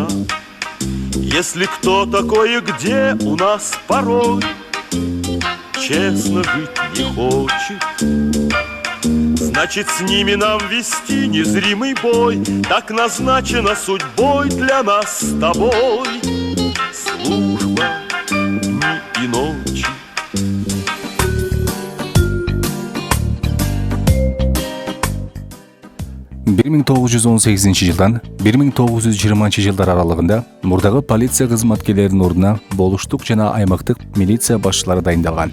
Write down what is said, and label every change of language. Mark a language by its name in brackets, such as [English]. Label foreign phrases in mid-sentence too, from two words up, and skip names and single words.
[Russian] Если кто такой и где у нас порой честно жить не хочет, значит, с ними нам вести незримый бой. Так назначено судьбой для нас с тобой. Служба дни и ночи. [Kyrgyz] Bir 1918 жылдан 1920 жылдар аралыгында мурдагы полиция кызматкерлеринин ордуна болуштук жана аймактык милиция башчылары дайындалган.